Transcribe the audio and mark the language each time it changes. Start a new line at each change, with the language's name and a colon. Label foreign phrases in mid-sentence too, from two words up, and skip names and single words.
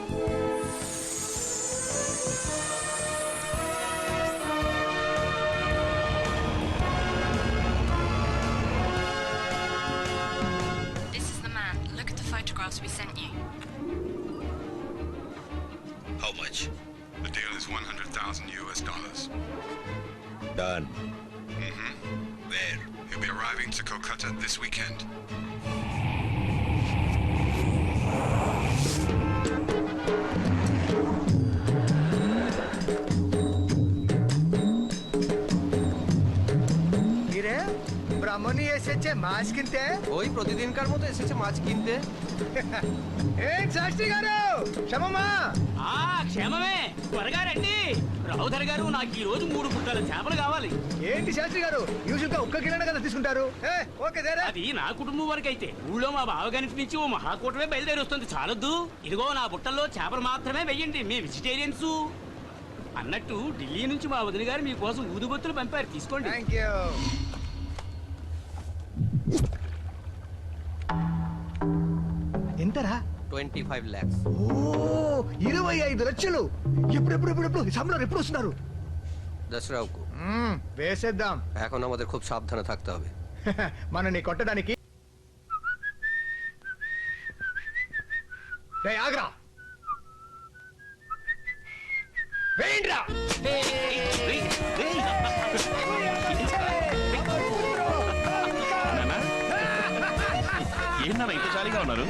English: This is the man. Look at the photographs we sent you. How much? The deal is $100,000. Done. Where? He'll be arriving to Kolkata this weekend.
Bangla: ব্রাহ্মণী এসেছে মাছ কিনতে। ওই প্রতিদিনকার মতো এসেছে মাছ কিনতে।
Telugu: ఏం శాస్త్రి గారు క్షమమా? క్షేమమే, త్వరగా రండి. రావుధర్ గారు, నాకు ఈ రోజు 3 పుట్టాల చేపలు కావాలి. ఏంటి శాస్త్రి గారు, యూజువల్ గా ఒక్క కిలోనే కదా తీసుకుంటారు? ఓకే దేరా. అది నా కుటుంబం వరకు అయితే, ఊళ్ళో మా బావగారి నుంచి ఓ మహాకూటమే బయలుదేరి వస్తుంది. చాలొద్దు, ఇదిగో నా బుట్టల్లో చేపలు మాత్రమే వెయ్యండి, మీ వెజిటేరియన్స్. అన్నట్టు ఢిల్లీ నుంచి మా వదిన గారు మీకోసం ఊదుబొత్తులు పంపారు, తీసుకోండి.
English: thank you.
Telugu: ఎంతరా?
English: 25 lakhs.
Telugu: ఓ 25 లక్షలు. ఎప్పుడు సంబళం ఎప్పుడు వస్తున్నారు? దసరాకు వేసేద్దాం.
Bangla: এখন আমাদের খুব সাবধানে থাকতে হবে.
Telugu: మనని కొట్టడానికి. రే ఆగ్రా, వేయండిరా. ఏంటన్నా ఇంత జాలీగా ఉన్నారు?